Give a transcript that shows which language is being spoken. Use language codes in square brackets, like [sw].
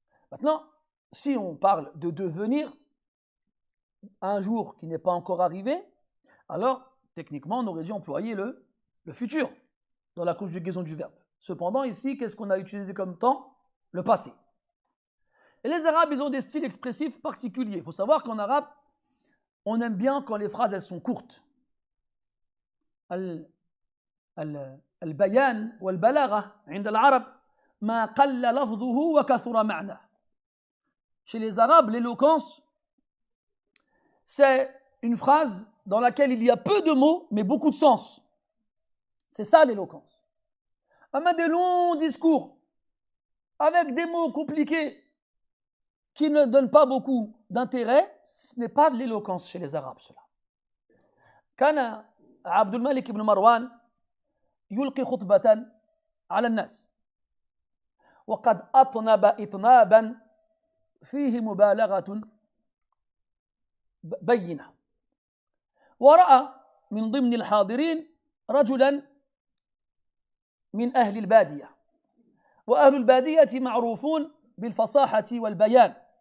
[fr] Maintenant, si on parle de devenir un jour qui n'est pas encore arrivé, alors techniquement on aurait dû employer le futur dans la conjugaison du verbe. Cependant ici, qu'est-ce qu'on a utilisé comme temps? Le passé. Et les Arabes, ils ont des styles expressifs particuliers. Il faut savoir qu'en arabe, on aime bien quand les phrases elles sont courtes. [ar] Al-bayan ou al-balagha, عند العرب ما قل لفظه وكثر معناه. [fr] Chez les Arabes, l'éloquence, c'est une phrase dans laquelle il y a peu de mots, mais beaucoup de sens. C'est ça l'éloquence. Même des longs discours, avec des mots compliqués, qui ne donnent pas beaucoup d'intérêt, ce n'est pas de l'éloquence chez les Arabes, cela. [ar] كان عبد الملك بن مروان يلقي خطبة على الناس وقد أطنب إطنابا فيه مبالغة بينة ورأى من ضمن الحاضرين رجلا من أهل البادية وأهل البادية معروفون بالفصاحة والبيان